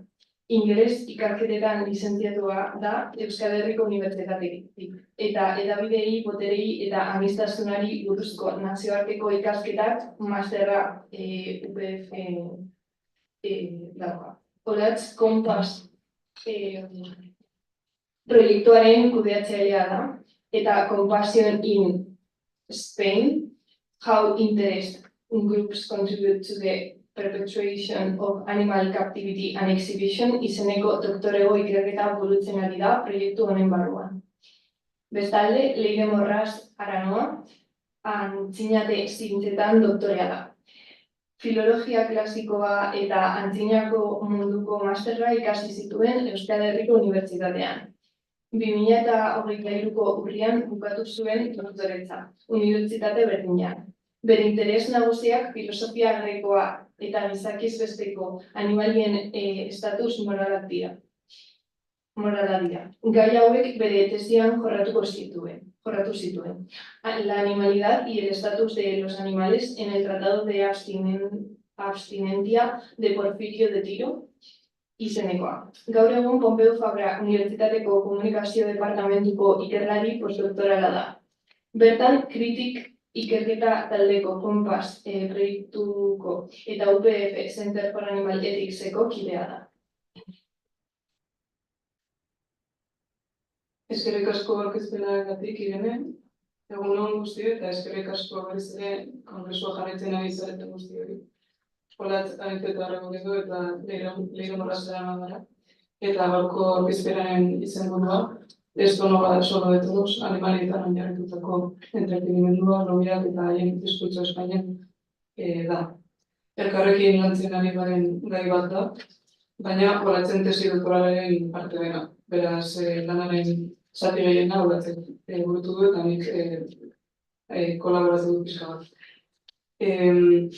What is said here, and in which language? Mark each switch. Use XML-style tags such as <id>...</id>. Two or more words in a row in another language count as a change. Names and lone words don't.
<eu>Ingeles ikerketetan lizentziatua da Euskal Herriko Unibertsitatetik eta hedabidei, boterei eta aniztasunari buruzko nazioarteko ikasketak masterra UPF dauka. Olatz Kompas proiektuaren kudeatzailea da eta Compassion in Spain, How Interest Groups Contribute to the Perpetuation of Animal Captivity and Exhibition izeneko doktorego ikerketa burutzen ari da proiektu honen barruan. Bestalde, Leire Morraz Aranoa, antzinate zientzetan doktorea da. Filologia klasikoa eta antzinako munduko masterra ikasi zituen Euskal Herriko Unibertsitatean. 2023ko urrian bukatu zuen doktoretza, unibertsitate berdinean. Bere interes nagusiak filosofia grekoa eta gizakiz besteko animalien estatus morala dira. Gai hauek bere tesian jorratu zituen. La animalidad y el estatus de los animales en el Tratado de Abstinencia de Porfirio de Tiro izenekoa. Gaur egun Pompeu Fabra Unibertsitateko Komunikazio Departamentuko ikerlari postdoktorala da. Bertan, kritik ikerketa taldeko Kompas proiektuko eta UPF Center for Animal Ethics-eko kidea da. Eskerrik asko aurkezpenagatik Irene, egun on guztioi eta eskerrik asko berriz ere kongresua jarraitzen ari zareten guztioi. Olatz AIK2024 Geu eta Leire Morraz Aranoa gara. Eta gaurko aurkezpenaren izenburua, esto no va solo de todos, animalietan oinarritutako entretenimendua, lobiak eta haien diskurtso Espainian da. Elkarrekin lantzen ari garen gai bat da, baina Olatzen tesi doktoralaren parte dena. Beraz, lanaren zati gehiena Olatzen burutu du eta nik kolaboratzen dut pixka bat.</eu>